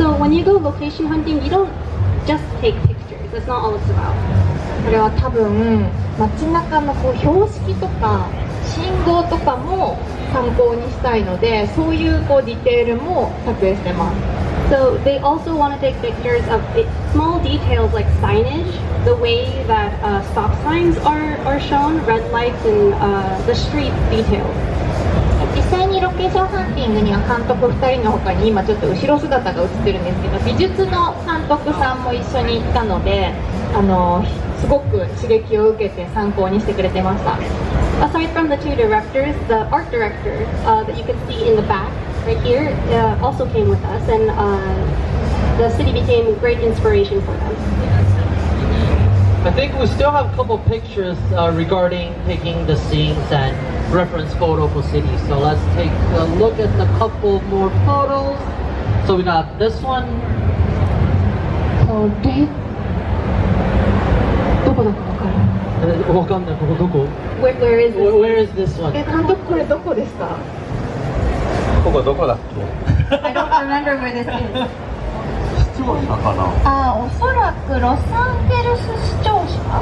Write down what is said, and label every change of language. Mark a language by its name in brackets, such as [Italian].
[English] So when you go location hunting, you don't just take pictures. That's not all it's about. [Japanese] これは多分街中のこう標識とか信号とかも参考にしたいので、そういうこうディテールも撮影してます。 [English] So they also want to take pictures of small details like signage, the way that stop signs are shown, red lights, and the street details. [Japanese] 実際にロケーションハンティングには監督2人の他に今ちょっと後ろ姿が映ってるんですけど、美術の監督さんも一緒に行ったので、すごく刺激を受けて参考にしてくれてました。 [English] Aside from the two directors, the art director that you can see in the back right here also came with us, and the city became a great inspiration for them. I think we still have a couple pictures regarding taking the scenes and reference photo for cities. So let's take a look at a couple more photos. So we got this one. [Japanese] これどこだかわかる？わかんない。ここどこ？ [English] Where is this? Where is this one? [Japanese] 監督これどこですか？ここどこだっけ？ [English] I don't remember where this is. [Japanese] 視聴者かな？おそらくロサンゼルス市庁舎？